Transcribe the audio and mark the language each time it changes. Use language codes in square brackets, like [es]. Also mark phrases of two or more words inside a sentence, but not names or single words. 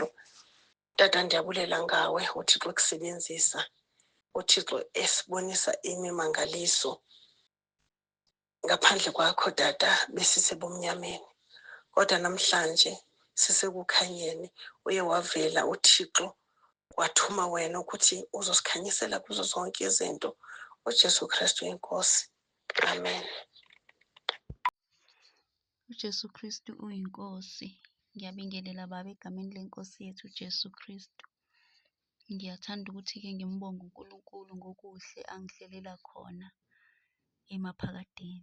[xh] Tata, ndiyabulela ngawe uThixo ekusebenzisa, uThixo esibonisa imimangaliso. Ngaphandle kwakho tata besisebumnyameni, kodwa namhlanje sisekukhanyeni. Uye wavela uThixo, [zu] wathuma wena ukuthi uzosikhanyisela kuzo zonke izinto. uJesu Kristu yinkosi. Amen. uJesu Kristu uyinkosi. Ngiyabingelela Baba egameni lenkosi yethu uJesu Kristu. Ngiyathanda ukuthi-ke ngimbonge uNkulunkulu ngokuhle angihlelela khona emaphakadeni.